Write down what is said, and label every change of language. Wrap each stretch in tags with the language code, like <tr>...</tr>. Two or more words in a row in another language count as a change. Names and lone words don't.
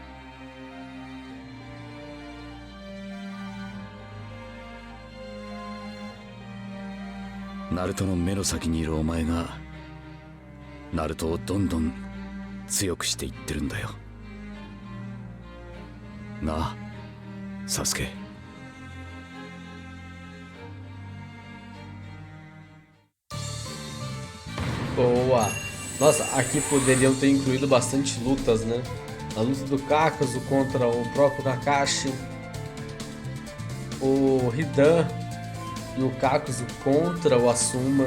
<ja>ナルトの目の先にいるお前がナルトをどんどん強くしていってるんだよなあ、サスケ。</ja> <pt>Boa. Nossa, aqui poderiam ter incluído bastante lutas, né? A luta do Kakazo contra o próprio Kakashi. O Hidan e o Kakazo contra o Asuma.</pt>